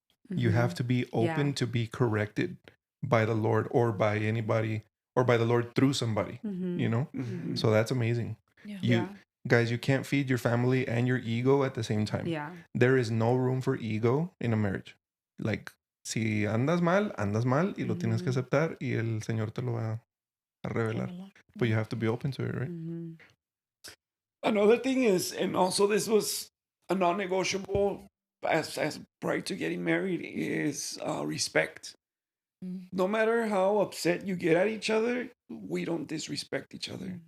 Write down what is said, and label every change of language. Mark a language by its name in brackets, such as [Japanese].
[English] You have to be open Yeah. to be corrected by the Lord, or by anybody, or by the Lord through somebody. So that's amazing. Yeah. You guys, you can't feed your family and your ego at the same time. Yeah. There is no room for ego in a marriage. [Spanish] Like, si andas mal y lo tienes que aceptar, y el Señor te lo va a revelar. [English] But you have to be open to it, right? Another thing is, and also this was a non-negotiable as prior to getting married is respect. Mm, No matter how upset you get at each other, we don't disrespect each other.